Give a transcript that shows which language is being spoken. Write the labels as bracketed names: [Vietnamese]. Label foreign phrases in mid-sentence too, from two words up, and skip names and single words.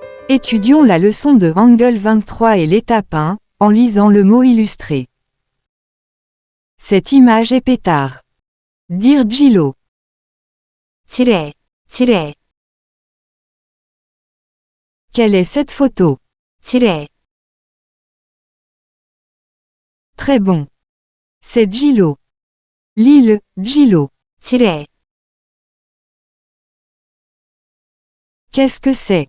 [French] Étudions la leçon de Hangul 23 et l'étape 1, en lisant le mot illustré. Cette image est pétard. Dire Jilo. [Korean] 지뢰, 지뢰, [French] Quelle est cette photo? [Korean] 지뢰, [French] Très bon. C'est Jilo. L'île, Jilo. [Korean] 지뢰, [French] Qu'est-ce que c'est?